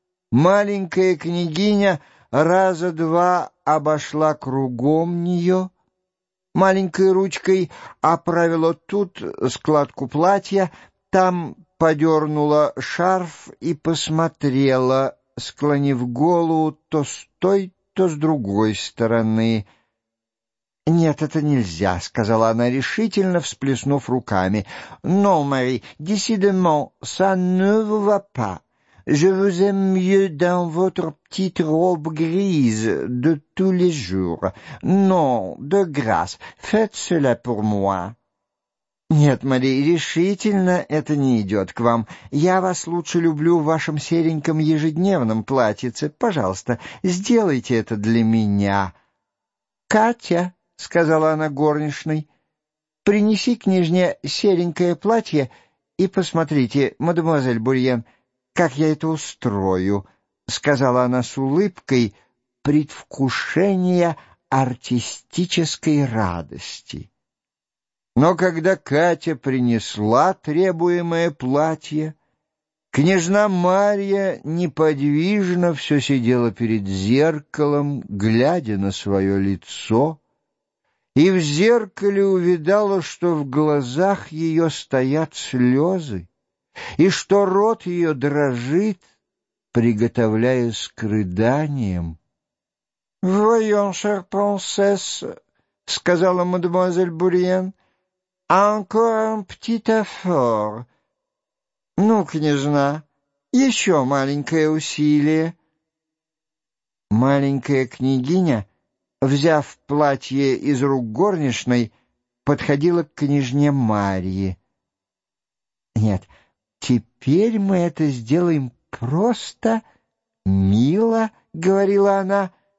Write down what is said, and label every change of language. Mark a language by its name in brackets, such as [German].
[Russian] маленькая княгиня раза два обошла кругом нее, маленькой ручкой оправила тут складку платья, там подернула шарф и посмотрела, склонив голову то с той, то с другой стороны. «Нет, это нельзя», — сказала она решительно, всплеснув руками. [French] «Но, Мари, décidément, ça ne va pas. Je vous aime mieux dans votre petite robe grise de tous les jours. Non, de grâce, faites cela pour moi». [Russian] «Нет, Мари, решительно это не идет к вам. Я вас лучше люблю в вашем сереньком ежедневном платьице. Пожалуйста, сделайте это для меня». «Катя», — сказала она горничной, — «принеси княжне серенькое платье и посмотрите, мадемуазель Бурьен, как я это устрою», — сказала она с улыбкой предвкушения артистической радости. Но когда Катя принесла требуемое платье, княжна Марья неподвижно все сидела перед зеркалом, глядя на свое лицо, и в зеркале увидала, что в глазах ее стоят слезы, и что рот ее дрожит, приготовляясь к рыданиям. [French] «Voyons, chère princesse, — [Russian] сказала мадемуазель Бурьен, [French] — «encore un petit effort». [Russian] «Ну, княжна, еще маленькое усилие». Маленькая княгиня, взяв платье из рук горничной, подходила к княжне Марье. «Нет, теперь мы это сделаем просто, мило», — говорила она.